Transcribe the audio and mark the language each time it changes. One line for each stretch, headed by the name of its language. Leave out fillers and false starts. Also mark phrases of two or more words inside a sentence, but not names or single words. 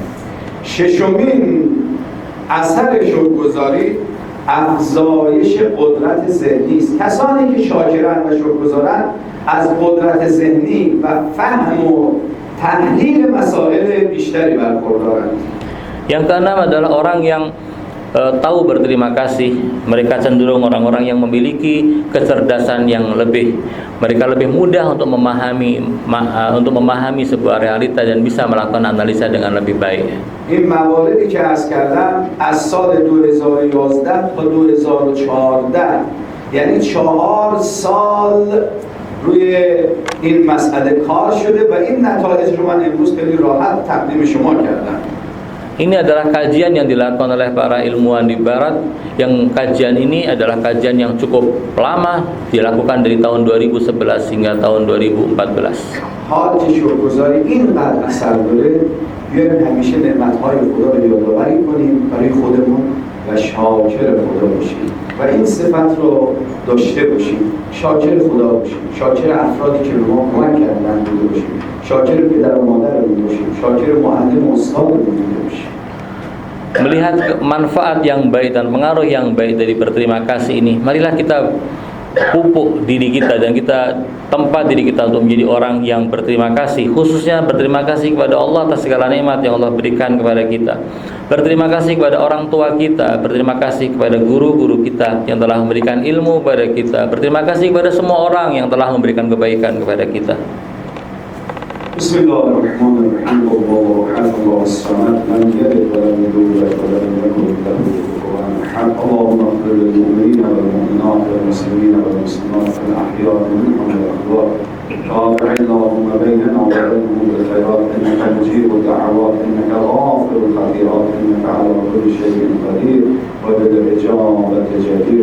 Persian: ششمین اثر شکرگزاری افزایش قدرت ذهنی است. کسانی که شاکرند و شکرگزارند از قدرت ذهنی و فهم و تحلیل مسائل بیشتری برخوردارند.
Indonesian: Yang keenam adalah orang yang tahu berterima kasih. Mereka cenderung orang-orang yang memiliki kecerdasan yang lebih. Mereka lebih mudah untuk memahami sebuah realita dan bisa melakukan analisa dengan lebih baik.
Persian: این مواردی که عرض کردم از سال 2011 تا 2014 یعنی 4 سال روی این مسئله کار شده و این نتایج رو من امروز خیلی راحت تقدیم شما کردم.
Indonesian: Ini adalah kajian yang dilakukan oleh para ilmuwan di barat. Yang kajian ini adalah kajian yang cukup lama, dilakukan dari tahun 2011 hingga tahun 2014.
Persian: حال که شکرگزاری اینقدر اثر داره، بیایم همیشه نعمت‌های خدا رو یادآوری کنیم برای خودمون و شاکر خدا باشیم و این صفت رو داشته باشیم. شاکر خدا باشیم، شاکر افرادی که به ما کمک کردن بوده باشیم، شاکر پدر و مادرمون باشیم، شاکر معلم و استادمون بوده باشیم.
Indonesian: Melihat manfaat yang baik dan pengaruh yang baik dari berterima kasih ini, marilah kita pupuk diri kita dan kita tempat diri kita untuk menjadi orang yang berterima kasih, khususnya berterima kasih kepada Allah atas segala nikmat yang Allah berikan kepada kita. Berterima kasih kepada orang tua kita, berterima kasih kepada guru-guru kita yang telah memberikan ilmu kepada kita, berterima kasih kepada semua orang yang telah memberikan kebaikan kepada kita.
Arabic: بسم الله الرحمن الرحيم. الله أكبر، الله صمد، لم يلد ولم يولد ولم يكن له كفوا أحد. اللهم اغفر للمؤمنين والمؤمنات والمسلمين والمسلمات الأحياء منهم والأموات. رافع اللهم بيننا وبينهم بالخيرات انك مجيب الدعوات انك غافر الخطيئات انك على كل شيء قدير وبالاجابه جدير.